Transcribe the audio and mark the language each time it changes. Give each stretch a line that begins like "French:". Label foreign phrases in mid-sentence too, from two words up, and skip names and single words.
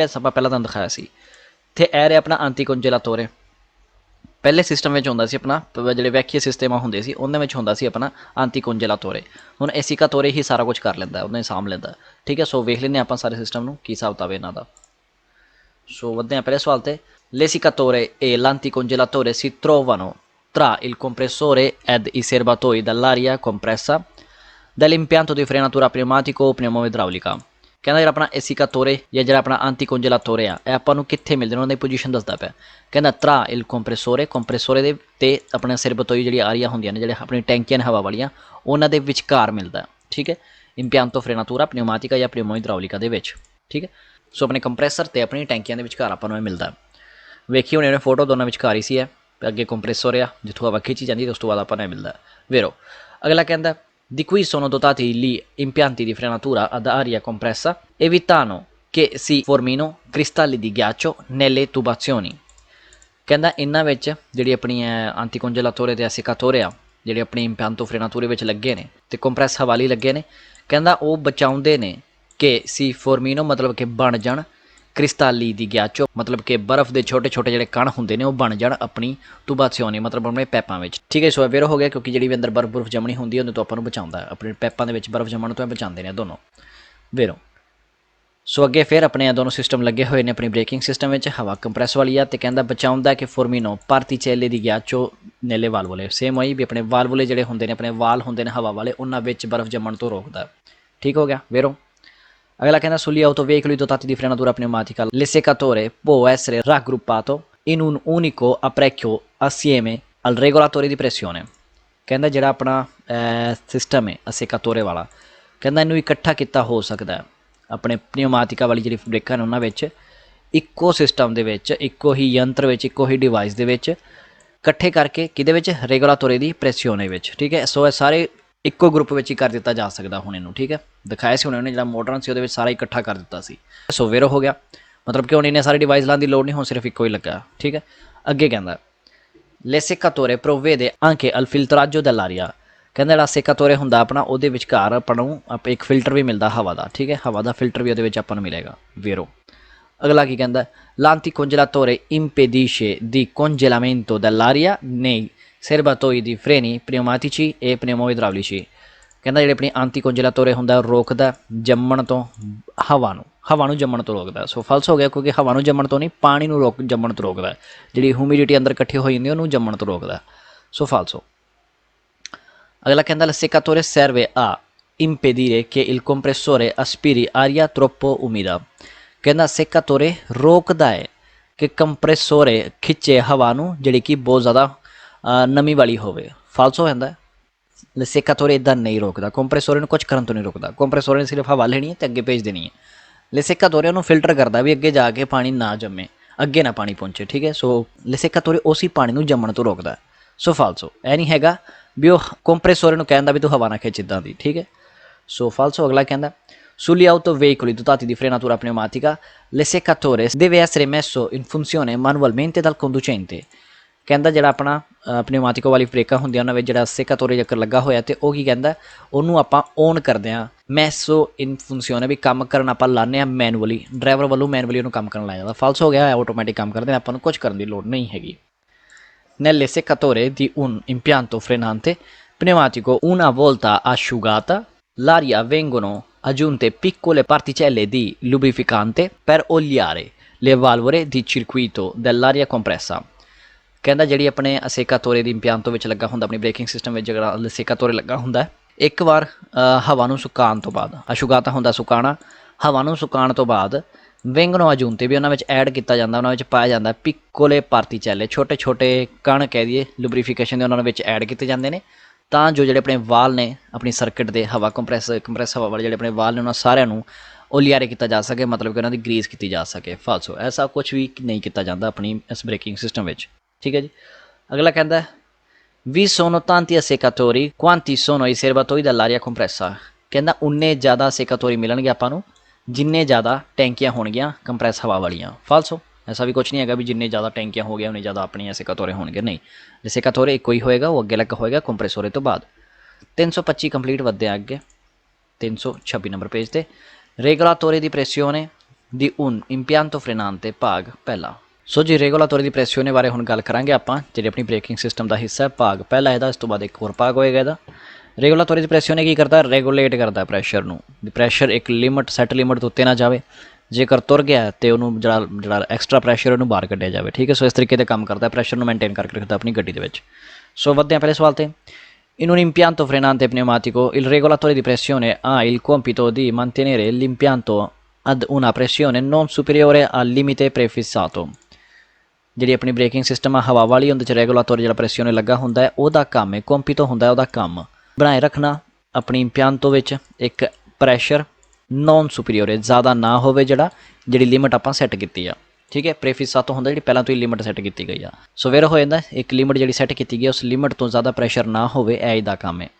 Punjabi: ਆਪਾਂ ਪਹਿਲਾਂ ਤੁਹਾਨੂੰ ਦਿਖਾਇਆ ਸੀ। ਇੱਥੇ ਇਹ ਰਿਹਾ ਆਪਣਾ ਆਂਤੀ ਕੋਂਜੇਲਾਤੋਰੇ। ਪਹਿਲੇ ਸਿਸਟਮ ਵਿੱਚ ਹੁੰਦਾ ਸੀ ਆਪਣਾ ਜਿਹੜੇ ਵੈਕੀਏ ਸਿਸਟਮ ਹੁੰਦੇ ਸੀ ਉਹਨਾਂ ਵਿੱਚ ਹੁੰਦਾ ਸੀ ਆਪਣਾ ਆਂਤੀ ਕੋਂਜੇਲਾਤੋਰੇ। ਹੁਣ ਏਸੀਕਾਤੋਰੇ ਹੀ ਸਾਰਾ ਕੁਝ ਕਰ ਲੈਂਦਾ, ਉਹਨੇ ਸਾਂਭ ਲੈਂਦਾ, ਠੀਕ ਹੈ। ਸੋ ਵੇਖ ਲੈਂਦੇ ਆਪਾਂ ਸਾਰੇ ਸਿਸਟਮ ਨੂੰ ਕੀ ਹਿਸਾਬ ਕਿਤਾਬ ਇਹਨਾਂ ਦਾ। ਸੋ ਵੱਧਦੇ ਹਾਂ ਪਹਿਲੇ ਸਵਾਲ 'ਤੇ।
Italian: l'esiccatore e l'anticongelatore si trovano tra il compressore ed i serbatoi dall'aria compressa dell'impianto di frenatura pneumatico o pneumo-idraulica।
Punjabi: ਕਹਿੰਦਾ ਜਿਹੜਾ ਆਪਣਾ ਏਸੀਕਾਤੋਰੇ ਜਾਂ ਜਿਹੜਾ ਆਪਣਾ ਆਂਤੀ ਕੋਂਜੇਲਾਤੋਰੇ ਆ, ਇਹ ਆਪਾਂ ਨੂੰ ਕਿੱਥੇ ਮਿਲਦੇ ਨੇ, ਉਹਨਾਂ ਦੀ ਪੋਜੀਸ਼ਨ ਦੱਸਦਾ ਪਿਆ।
Italian: ਕਹਿੰਦਾ tra il compressore,
Punjabi: ਕੰਪਰੈਸੋਰੇ ਦੇ ਅਤੇ ਆਪਣੇ ਸਰਬਤੋਈ ਜਿਹੜੀ ਆਰੀਆਂ ਹੁੰਦੀਆਂ ਨੇ, ਜਿਹੜੇ ਆਪਣੀ ਟੈਂਕੀਆਂ ਨੇ ਹਵਾ ਵਾਲੀਆਂ, ਉਹਨਾਂ ਦੇ ਵਿਚਕਾਰ ਮਿਲਦਾ, ਠੀਕ ਹੈ।
Italian: impianto frenatura pneumatica
Punjabi: ਜਾਂ pneumo-idraulica ਦੇ ਵਿੱਚ, ਠੀਕ ਹੈ। ਸੋ ਆਪਣੇ ਕੰਪਰੈਸਰ ਅਤੇ ਆਪਣੀ ਟੈਂਕੀਆਂ ਦੇ ਵਿਚਕਾਰ ਆਪਾਂ ਨੂੰ ਇਹ ਮਿਲਦਾ। ਵੇਖੀ ਹੁਣ ਇਹਨੇ ਫੋਟੋ ਦੋਨਾਂ ਵਿਚਕਾਰ ਹੀ ਸੀ, ਹੈ ਅੱਗੇ ਕੰਪਰੈਸਰ ਆ ਜਿੱਥੋਂ ਹਵਾ ਖਿੱਚੀ ਜਾਂਦੀ, ਉਸ ਤੋਂ ਬਾਅਦ ਆਪਾਂ ਨੂੰ ਇਹ ਮਿਲਦਾ ਵੇਰੋ। ਅਗਲਾ ਕਹਿੰਦਾ
Italian: di cui sono dotati gli impianti di frenatura ad aria compressa evitano che si formino cristalli di ghiaccio nelle tubazioni।
Punjabi: ਕਹਿੰਦਾ ਇਹਨਾਂ ਵਿੱਚ ਜਿਹੜੀ ਆਪਣੀ ਆਂਤੀਕੁੰਜਲਾਤੋਰੇ ਤੇ ਐਸਿਕਾਤੋਰੇ ਆ ਜਿਹੜੇ ਆਪਣੀ
Italian: impianto frenatore
Punjabi: ਵਿੱਚ ਲੱਗੇ ਨੇ ਤੇ ਕੰਪਰੈਸ ਹਵਾਲੀ ਲੱਗੇ ਨੇ, ਕਹਿੰਦਾ ਉਹ ਬਚਾਉਂਦੇ ਨੇ ਕਿ
Italian: si formino
Punjabi: ਮਤਲਬ ਕਿ ਬਣ ਜਾਣ,
Italian: cristalli di ghiaccio
Punjabi: ਮਤਲਬ ਕਿ ਬਰਫ਼ ਦੇ ਛੋਟੇ ਛੋਟੇ ਜਿਹੜੇ ਕਣ ਹੁੰਦੇ ਨੇ ਉਹ ਬਣ ਜਾਣ ਆਪਣੀ ਤੁਬਾਸਿਓਨੀ ਮਤਲਬ ਆਪਣੇ ਪੈਪਾਂ ਵਿੱਚ। ਠੀਕ ਹੈ, ਸੋ ਅਵੇਅਰ ਹੋ ਗਿਆ ਕਿਉਂਕਿ ਜਿਹੜੀ ਵੀ ਅੰਦਰ ਬਰਫ਼ ਜੰਮਣੀ ਹੁੰਦੀ ਹੈ ਉਹਦੇ ਤੋਂ ਆਪਾਂ ਨੂੰ ਬਚਾਉਂਦਾ, ਆਪਣੇ ਪੈਪਾਂ ਦੇ ਵਿੱਚ ਬਰਫ਼ ਜੰਮਣ ਤੋਂ ਇਹ ਬਚਾਉਂਦੇ ਨੇ ਦੋਨੋਂ ਵੇਰੋ। ਸੋ ਅੱਗੇ ਫਿਰ ਆਪਣੇ ਇਹ ਦੋਨੋਂ ਸਿਸਟਮ ਲੱਗੇ ਹੋਏ ਨੇ ਆਪਣੀ ਬ੍ਰੇਕਿੰਗ ਸਿਸਟਮ ਵਿੱਚ, ਹਵਾ ਕੰਪਰੈਸ ਵਾਲੀ ਆ ਤੇ ਕਹਿੰਦਾ ਬਚਾਉਂਦਾ ਕਿ
Italian: formino particelle di ghiaccio nelle valvole,
Punjabi: ਸੇਮ ਉਹੀ ਵੀ ਆਪਣੇ ਵਾਲਵੋਲੇ ਜਿਹੜੇ ਹੁੰਦੇ ਨੇ ਆਪਣੇ ਵਾਲ ਹੁੰਦੇ ਨੇ ਹਵਾ ਵਾਲੇ ਉਹਨਾਂ ਵਿੱਚ ਬਰਫ਼ ਜੰਮਣ ਤੋਂ ਰੋਕਦਾ। ਠੀਕ ਹੋ ਗਿਆ ਵੇਰੋ। ਅਗਲਾ ਕਹਿੰਦਾ
Italian: sugli autoveicoli dotati di frenatura pneumatica l'essecatore può essere raggruppato in un unico apparecchio assieme al regolatore di pressione।
Punjabi: ਕਹਿੰਦਾ ਜਿਹੜਾ ਆਪਣਾ ਸਿਸਟਮ ਹੈ ਅਸੇਕਾਤੋਰੇ ਵਾਲਾ, ਕਹਿੰਦਾ ਇਹਨੂੰ ਇਕੱਠਾ ਕੀਤਾ ਹੋ ਸਕਦਾ ਆਪਣੇ ਪਨਿਊਮਾਟਿਕਾ ਵਾਲੀ ਜਿਹੜੀ ਬ੍ਰੇਕਾਂ ਨੇ ਉਹਨਾਂ ਵਿੱਚ ਇੱਕੋ ਸਿਸਟਮ ਦੇ ਵਿੱਚ, ਇੱਕੋ ਹੀ ਯੰਤਰ ਵਿੱਚ, ਇੱਕੋ ਹੀ ਡਿਵਾਈਸ ਦੇ ਵਿੱਚ ਇਕੱਠੇ ਕਰਕੇ ਕਿਹਦੇ ਵਿੱਚ
Italian: regolatore di pressione
Punjabi: ਵਿੱਚ। ਠੀਕ ਹੈ, ਸੋ ਇਹ ਸਾਰੇ ਇੱਕੋ ਗਰੁੱਪ ਵਿੱਚ ਹੀ ਕਰ ਦਿੱਤਾ ਜਾ ਸਕਦਾ ਹੁਣ ਇਹਨੂੰ। ਠੀਕ ਹੈ, ਦਿਖਾਇਆ ਸੀ ਉਹਨੇ ਜਿਹੜਾ ਮੋਡਰਨ ਸੀ ਉਹਦੇ ਵਿੱਚ ਸਾਰਾ ਇਕੱਠਾ ਕਰ ਦਿੱਤਾ ਸੀ। ਸੋ ਵੇਰੋ ਹੋ ਗਿਆ ਮਤਲਬ ਕਿ ਹੁਣ ਇਹਨੇ ਸਾਰੇ ਡਿਵਾਈਸ ਲਾਉਣ ਦੀ ਲੋੜ ਨਹੀਂ, ਹੁਣ ਸਿਰਫ ਇੱਕੋ ਹੀ ਲੱਗਾ। ਠੀਕ ਹੈ, ਅੱਗੇ ਕਹਿੰਦਾ
Italian: l'essecatore provvede anche al filtraggio dell'aria।
Punjabi: ਕਹਿੰਦਾ ਜਿਹੜਾ ਸੇਕਾਤੋਰੇ ਹੁੰਦਾ ਆਪਣਾ ਉਹਦੇ ਵਿਚਕਾਰ ਆਪਾਂ ਨੂੰ ਇੱਕ ਫਿਲਟਰ ਵੀ ਮਿਲਦਾ ਹਵਾ ਦਾ। ਠੀਕ ਹੈ, ਹਵਾ ਦਾ ਫਿਲਟਰ ਵੀ ਉਹਦੇ ਵਿੱਚ ਆਪਾਂ ਨੂੰ ਮਿਲੇਗਾ ਵੇਰੋ। ਅਗਲਾ ਕੀ ਕਹਿੰਦਾ
Italian: l'anticongelatore impedisce di congelamento dell'aria nei serbatoi di freni pneumatici e pneumoidraulici।
Punjabi: ਕਹਿੰਦਾ ਜਿਹੜੇ ਆਪਣੀ ਆਂਤੀਕੁੰਜਲਾਤੋਰੇ ਹੁੰਦਾ ਰੋਕਦਾ ਜੰਮਣ ਤੋਂ ਹਵਾ ਨੂੰ ਜੰਮਣ ਤੋਂ ਰੋਕਦਾ। ਸੋ ਫਲਸ ਹੋ ਗਿਆ ਕਿਉਂਕਿ ਹਵਾ ਨੂੰ ਜੰਮਣ ਤੋਂ ਨਹੀਂ, ਪਾਣੀ ਨੂੰ ਜੰਮਣ ਤੋਂ ਰੋਕਦਾ, ਜਿਹੜੀ ਹਿਊਮਿਡਿਟੀ ਅੰਦਰ ਇਕੱਠੀ ਹੋਈ ਹੁੰਦੀ ਉਹਨੂੰ ਜੰਮਣ ਤੋਂ ਰੋਕਦਾ। ਸੋ ਫਾਲਸੋ। ਅਗਲਾ ਕਹਿੰਦਾ
Italian: l'essecatore serve a impedire che il compressore aspiri aria troppo umida।
Punjabi: ਕਹਿੰਦਾ ਸੇਕਾਤੋਰੇ ਰੋਕਦਾ ਹੈ ਕਿ ਕੰਪਰੈਸੋਰੇ ਖਿੱਚੇ ਹਵਾ ਨੂੰ ਜਿਹੜੀ ਕਿ ਬਹੁਤ ਜ਼ਿਆਦਾ ਨਮੀ ਵਾਲੀ ਹੋਵੇ। ਫਾਲਸ ਹੋ ਜਾਂਦਾ। ਲਸੇਕਾਤੋਰੇ ਇੱਦਾਂ ਨਹੀਂ ਰੋਕਦਾ, ਕੰਪਰੈਸੋਰੇ ਨੂੰ ਕੁਝ ਕਰਨ ਤੋਂ ਨਹੀਂ ਰੋਕਦਾ। ਕੰਪਰੈਸੋਰੇ ਨੇ ਸਿਰਫ ਹਵਾ ਲੈਣੀ ਹੈ ਅਤੇ ਅੱਗੇ ਭੇਜ ਦੇਣੀ ਹੈ। ਲਸੇਕਾਤੋਰੇ ਉਹਨੂੰ ਫਿਲਟਰ ਕਰਦਾ ਵੀ ਅੱਗੇ ਜਾ ਕੇ ਪਾਣੀ ਨਾ ਜੰਮੇ, ਅੱਗੇ ਨਾ ਪਾਣੀ ਪਹੁੰਚੇ। ਠੀਕ ਹੈ, ਸੋ ਲਸੇਕਾਤੋਰੇ ਉਸੇ ਪਾਣੀ ਨੂੰ ਜੰਮਣ ਤੋਂ ਰੋਕਦਾ। ਸੋ ਫਾਲਸੋ, ਇਹ ਨਹੀਂ ਹੈਗਾ ਵੀ ਉਹ ਕੰਪਰੈਸੋਰੇ ਨੂੰ ਕਹਿੰਦਾ ਵੀ ਤੂੰ ਹਵਾ ਨਾ ਖਿੱਚ ਇੱਦਾਂ ਦੀ। ਠੀਕ ਹੈ, ਸੋ ਫਾਲਸੋ। ਅਗਲਾ ਕਹਿੰਦਾ
Italian: sugli autoveicoli dotati di frenatura pneumatica l'essecatore deve essere messo in funzione manualmente dal conducente।
Punjabi: ਕਹਿੰਦਾ ਜਿਹੜਾ ਆਪਣਾ ਪਨਿਊਮਾਟਿਕੋ ਵਾਲੀ ਬ੍ਰੇਕਾਂ ਹੁੰਦੀਆਂ ਉਹਨਾਂ ਵਿੱਚ ਜਿਹੜਾ ਸੇਕਾਤੋਰੇ ਚੱਕਰ ਲੱਗਾ ਹੋਇਆ ਅਤੇ ਉਹ ਕੀ ਕਹਿੰਦਾ ਉਹਨੂੰ ਆਪਾਂ ਔਨ ਕਰਦੇ ਹਾਂ।
Italian: messo in funzione
Punjabi: ਵੀ ਕੰਮ ਕਰਨ ਆਪਾਂ ਲਾਉਂਦੇ ਹਾਂ ਮੈਨੂਅਲੀ, ਡਰਾਈਵਰ ਵੱਲੋਂ ਮੈਨੂਅਲੀ ਉਹਨੂੰ ਕੰਮ ਕਰਨ ਲਾਇਆ ਜਾਂਦਾ। ਫਾਲਸ ਹੋ ਗਿਆ, ਆਟੋਮੈਟਿਕ ਕੰਮ ਕਰਦੇ ਆਪਾਂ ਨੂੰ ਕੁਝ ਕਰਨ ਦੀ ਲੋੜ ਨਹੀਂ ਹੈਗੀ।
Italian: nell'essecatore di un impianto frenante pneumatico una volta asciugata l'aria vengono aggiunte piccole particelle di lubrificante per oliare le valvole di circuito dell'aria compressa।
Punjabi: ਕਹਿੰਦਾ ਜਿਹੜੀ ਆਪਣੇ ਅਸੇਕਾਤੋਰੇ ਦੀ ਇੰਪਿਆਂਤੋ ਵਿੱਚ ਲੱਗਾ ਹੁੰਦਾ ਆਪਣੀ ਬ੍ਰੇਕਿੰਗ ਸਿਸਟਮ ਵਿੱਚ ਜਿਹੜਾ ਅਸੇਕਾਤੋਰੇ ਲੱਗਾ ਹੁੰਦਾ ਇੱਕ ਵਾਰ ਹਵਾ ਨੂੰ ਸੁਕਾਉਣ ਤੋਂ ਬਾਅਦ, ਅਸ਼ੁਗਾਤਾ ਹੁੰਦਾ ਸੁਕਾਉਣਾ, ਹਵਾ ਨੂੰ ਸੁਕਾਉਣ ਤੋਂ ਬਾਅਦ
Italian: vengono aggiunte
Punjabi: ਵੀ ਉਹਨਾਂ ਵਿੱਚ ਐਡ ਕੀਤਾ ਜਾਂਦਾ, ਉਹਨਾਂ ਵਿੱਚ ਪਾਇਆ ਜਾਂਦਾ
Italian: piccole particelle,
Punjabi: ਛੋਟੇ ਛੋਟੇ ਕਣ ਕਹਿ ਦਈਏ ਲੁਬਰੀਫਿਕੇਸ਼ਨ ਦੇ ਉਹਨਾਂ ਵਿੱਚ ਐਡ ਕੀਤੇ ਜਾਂਦੇ ਨੇ ਤਾਂ ਜੋ ਜਿਹੜੇ ਆਪਣੇ ਵਾਲ ਨੇ ਆਪਣੀ ਸਰਕਟ ਦੇ ਹਵਾ ਕੰਪਰੈਸ ਹਵਾ ਵਾਲੇ ਜਿਹੜੇ ਆਪਣੇ ਵਾਲ ਨੇ ਉਹਨਾਂ ਸਾਰਿਆਂ ਨੂੰ ਓਲੀਆਰੇ ਕੀਤਾ ਜਾ ਸਕੇ, ਮਤਲਬ ਕਿ ਉਹਨਾਂ ਦੀ ਗਰੀਸ ਕੀਤੀ ਜਾ ਸਕੇ। ਫਾਲਸੋ, ਐਸਾ ਕੁਝ ਵੀ ਨਹੀਂ ਕੀਤਾ ਜਾਂਦਾ ਆਪਣੀ ਇਸ ਬ੍ਰੇਕਿੰਗ ਸਿਸਟਮ ਵਿੱਚ। ਠੀਕ ਹੈ ਜੀ। ਅਗਲਾ ਕਹਿੰਦਾ ਵੀ
Italian: sono tanti asseccatori quanti sono i serbatoi dell'aria compressa।
Punjabi: ਕਹਿੰਦਾ ਉਨੇ ਜ਼ਿਆਦਾ ਸੇਕਾਤੋਰੀ ਮਿਲਣਗੇ ਆਪਾਂ ਨੂੰ ਜਿੰਨੇ ਜ਼ਿਆਦਾ ਟੈਂਕੀਆਂ ਹੋਣਗੀਆਂ ਕੰਪਰੈਸ ਹਵਾ ਵਾਲੀਆਂ। ਫਾਲਸੋ, ਐਸਾ ਵੀ ਕੁਛ ਨਹੀਂ ਹੈਗਾ ਵੀ ਜਿੰਨੇ ਜ਼ਿਆਦਾ ਟੈਂਕੀਆਂ ਹੋ ਗਈਆਂ ਉਨੇ ਜ਼ਿਆਦਾ ਆਪਣੀਆਂ ਸੇਕਾਤੋਰੇ ਹੋਣਗੇ, ਨਹੀਂ। ਸੇਕਾਤੋਰੇ ਇੱਕੋ ਹੀ ਹੋਏਗਾ, ਉਹ ਅੱਗੇ ਲੱਗਾ ਹੋਏਗਾ ਕੰਪਰੈਸੋਰੇ ਤੋਂ ਬਾਅਦ। 325 ਕੰਪਲੀਟ ਵੱਧਦੇ ਆ ਅੱਗੇ 326 ਨੰਬਰ ਪੇਜ 'ਤੇ।
Italian: regolatore di pressione di un impianto frenante
Punjabi: ਭਾਗ ਪਹਿਲਾ। ਸੋ ਜੀ
Italian: regolatore di pressione
Punjabi: ਬਾਰੇ ਹੁਣ ਗੱਲ ਕਰਾਂਗੇ ਆਪਾਂ, ਜਿਹੜੀ ਆਪਣੀ ਬ੍ਰੇਕਿੰਗ ਸਿਸਟਮ ਦਾ ਹਿੱਸਾ ਹੈ, ਭਾਗ ਪਹਿਲਾ ਇਹਦਾ। ਇਸ ਤੋਂ ਬਾਅਦ ਇੱਕ ਹੋਰ ਭਾਗ ਹੋਏਗਾ ਇਹਦਾ।
Italian: regolatore di pressione
Punjabi: ਕੀ ਕਰਦਾ, ਰੈਗੂਲੇਟ ਕਰਦਾ ਪ੍ਰੈਸ਼ਰ ਨੂੰ, ਪ੍ਰੈਸ਼ਰ ਇੱਕ ਲਿਮਟ ਸੈੱਟ ਲਿਮਟ ਤੋਂ ਉੱਤੇ ਨਾ ਜਾਵੇ, ਜੇਕਰ ਤੁਰ ਗਿਆ ਤੇ ਉਹਨੂੰ ਜਿਹੜਾ ਐਕਸਟਰਾ ਪ੍ਰੈਸ਼ਰ ਉਹਨੂੰ ਬਾਹਰ ਕੱਢਿਆ ਜਾਵੇ। ਠੀਕ ਹੈ, ਸੋ ਇਸ ਤਰੀਕੇ ਦੇ ਕੰਮ ਕਰਦਾ, ਪ੍ਰੈਸ਼ਰ ਨੂੰ ਮੇਨਟੇਨ ਕਰਕੇ ਰੱਖਦਾ ਆਪਣੀ ਗੱਡੀ ਦੇ ਵਿੱਚ। ਸੋ ਵੱਧਦੇ ਹਾਂ ਪਹਿਲੇ ਸਵਾਲ 'ਤੇ।
Italian: In un impianto frenante pneumatico il regolatore di pressione ha il compito di mantenere l'impianto ad una pressione non superiore al limite prefissato।
Punjabi: ਜਿਹੜੀ ਆਪਣੀ ਬ੍ਰੇਕਿੰਗ ਸਿਸਟਮ ਆ ਹਵਾ ਵਾਲੀ ਉਹਦੇ 'ਚ ਰੈਗੂਲਾਤੋਰ ਜਿਹੜਾ ਪ੍ਰੈਸਿਓਨੇ ਲੱਗਾ ਹੁੰਦਾ ਹੈ ਉਹਦਾ ਕੰਮ ਹੈ, ਕੰਪੀਟੋ ਹੁੰਦਾ ਉਹਦਾ ਕੰਮ ਬਣਾਏ ਰੱਖਣਾ ਆਪਣੀ ਇੰਪਿਆਂਤੋ ਵਿੱਚ ਇੱਕ ਪ੍ਰੈਸ਼ਰ
Italian: non superiore
Punjabi: ਜ਼ਿਆਦਾ ਨਾ ਹੋਵੇ, ਜਿਹੜੀ ਲਿਮਿਟ ਆਪਾਂ ਸੈੱਟ ਕੀਤੀ ਆ। ਠੀਕ ਹੈ, ਪ੍ਰੇਫਿਸਾਤੋ ਹੁੰਦਾ ਜਿਹੜੀ ਪਹਿਲਾਂ ਤੋਂ ਹੀ ਲਿਮਿਟ ਸੈੱਟ ਕੀਤੀ ਗਈ ਆ। ਸੋ ਫਿਰ ਹੋ ਜਾਂਦਾ ਇੱਕ ਲਿਮਿਟ ਜਿਹੜੀ ਸੈੱਟ ਕੀਤੀ ਗਈ ਉਸ ਲਿਮਿਟ ਤੋਂ ਜ਼ਿਆਦਾ ਪ੍ਰੈਸ਼ਰ ਨਾ ਹੋਵੇ, ਇਹ ਦਾ ਕੰਮ ਹੈ।